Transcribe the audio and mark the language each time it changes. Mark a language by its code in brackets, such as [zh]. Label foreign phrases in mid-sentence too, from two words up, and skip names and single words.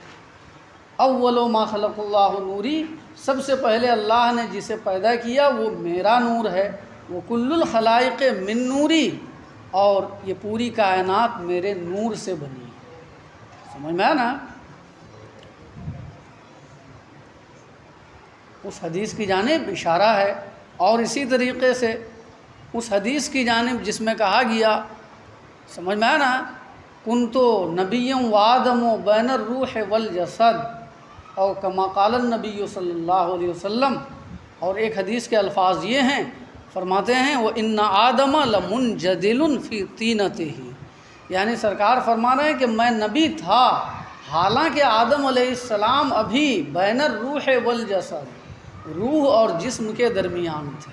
[ar] اول ما خلق اللہ نوری، [ur] سب سے پہلے اللہ نے جسے پیدا کیا وہ میرا نور ہے، وہ [ar] کل الخلائق من نوری، [ur] اور یہ پوری کائنات میرے نور سے بنی ہے۔ سمجھ میں آیا نا؟ اس حدیث کی جانب اشارہ ہے، اور اسی طریقے سے اس حدیث کی جانب جس میں کہا گیا، سمجھ میں آیا نا، [ar] کنتو نبی و آدم و بین الروح والجسد، [ur] اور [ar] کما قال النبی صلی اللہ علیہ وسلم۔ [ur] اور ایک حدیث کے الفاظ یہ ہیں، فرماتے ہیں [ar] وَإِنَّ آدَمَ لَمُنْجَدِلٌ فِي طِينَتِهِ، [ur] یعنی سرکار فرما رہے ہیں کہ میں نبی تھا حالانکہ آدم [ar] علیہ السلام [ur] ابھی [ar] بین الروح والجسد، [ur] روح اور جسم کے درمیان تھے۔